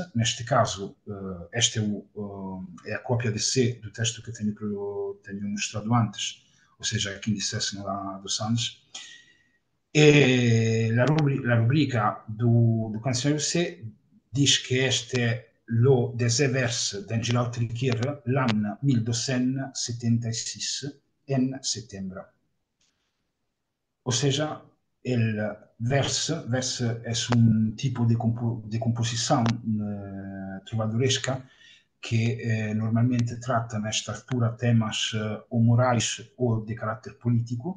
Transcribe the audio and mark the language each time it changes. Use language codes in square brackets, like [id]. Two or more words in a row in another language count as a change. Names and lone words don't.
[pt] Neste caso, esta é a cópia de C do texto que tenho mostrado antes, ou seja, a Quindice dos Andes. E a rubrica do Cancioneiro C diz que este é [oc] lo des vers d'en Gerald Triquier l'an 1276 [pt] em setembro. Ou seja, el verso é um tipo de composição trovadoresca que normalmente trata nesta altura temas ou morais ou de caráter político.